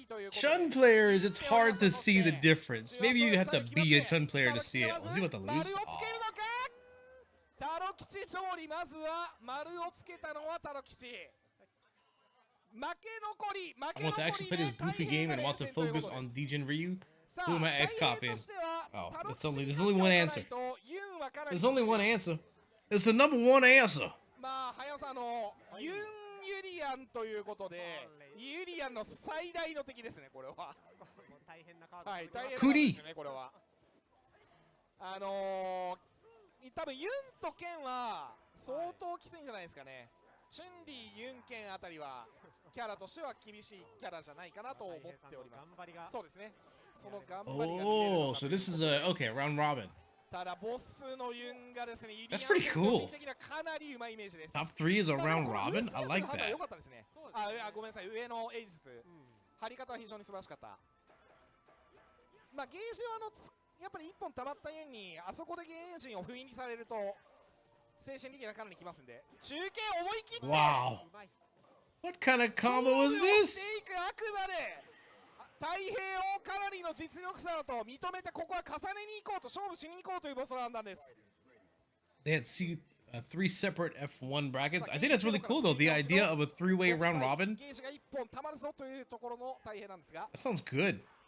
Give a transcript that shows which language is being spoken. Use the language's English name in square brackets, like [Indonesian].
[English] Chun players, it's hard to see the difference. Maybe you have to be a Chun player to see it. Was he about to lose? Oh. [Japanese] タロキチ勝利。まずは丸をつけたのはタロキチ。負け残り [English] I want to actually play this goofy game and want to focus on Djin Ryu. Who am I X-copying? Oh, there's only one answer. There's only one answer. It's the number one answer. [Japanese] まあ早さユン・ユリアンということで、ユリアンの最大の敵ですねこれは。大変なカード。はい、大変ですねこれは。多分ユンとケンは相当きついんじゃないですかね。チュンリー、ユン、ケンあたりはキャラとしては厳しいキャラじゃないかなと思っております。そうですね。その頑張りが見えるのか。 [English] Oh, so this is a okay round robin. [Japanese] ただボスのユンがですね、ユリアン [English] That's pretty cool. [Japanese] 個人的にはかなりうまいイメージです。 [English] Top 3 is a round robin. I like that. [Japanese] 良かったですね。ごめんなさい、上のエイジス、張り方は非常に素晴らしかった。まあゲージはやっぱり1本溜まったユンにあそこでゲージを封印されると精神的なかなりきますんで、中継思い切って。 [English] Wow. What kind of combo was this? [Japanese] あくまで太平をかなりの実力差だと認めて、ここは重ねに行こうと、勝負しに行こうというボスなんです。 [English] They had three separate F1 brackets. I think that's really cool, though. The idea of a three-way round robin. That sounds good.